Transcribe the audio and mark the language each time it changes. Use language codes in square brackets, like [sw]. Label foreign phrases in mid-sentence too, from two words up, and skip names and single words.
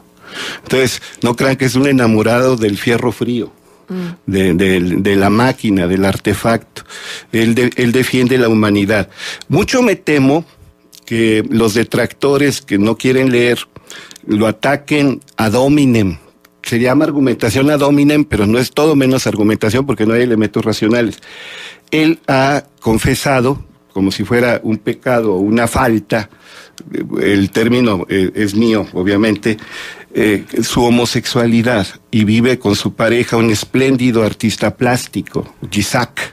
[es] Entonces, no crean que es un enamorado del fierro frío. De la máquina, del artefacto. Él defiende la humanidad. Mucho me temo que los detractores que no quieren leer lo ataquen [la] ad hominem. [es] Se llama argumentación [la] ad hominem, [es] pero no es todo menos argumentación porque no hay elementos racionales. Él ha confesado, como si fuera un pecado o una falta, el término es mío, obviamente, su homosexualidad, y vive con su pareja un espléndido artista plástico, Gisak.